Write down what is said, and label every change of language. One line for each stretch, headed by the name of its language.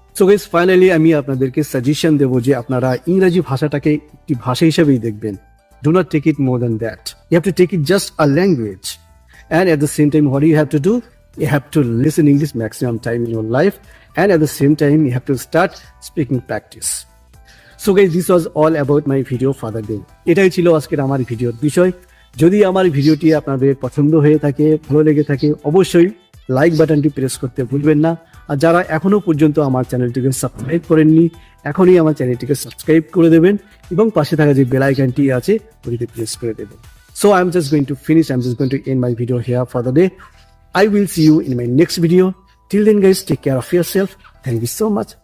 Bangla: So guys, finally আমি আপনাদেরকে suggestion দেবো যে আপনারা ইংরাজি ভাষাটাকে একটি ভাষা হিসেবেই দেখবেন।
English: Do not take it more than that, you have to take it just a language, and at the same time what you have to do, you have to listen English maximum time in your life, and at the same time you have to start speaking practice. So guys, this was all about my video for the day.
Bangla: এটাই ছিল আজকের আমার ভিডিওর বিষয়। যদি আমার ভিডিওটি আপনাদের পছন্দ হয়ে থাকে, ভালো লেগে থাকে, অবশ্যই লাইক বাটনটি প্রেস করতে ভুলবেন না। আর যারা এখনো পর্যন্ত আমার চ্যানেলটিকে সাবস্ক্রাইব করেননি, এখনই আমার চ্যানেলটিকে সাবস্ক্রাইব করে দেবেন, এবং পাশে থাকা যে বেল আইকনটি আছে ওটিতে প্রেস করে দেবেন।
English: So I'm just going to finish, I'm just going to end my video here for the day. I will see you in my next video. Till then guys, take care of yourself. Thank you so much.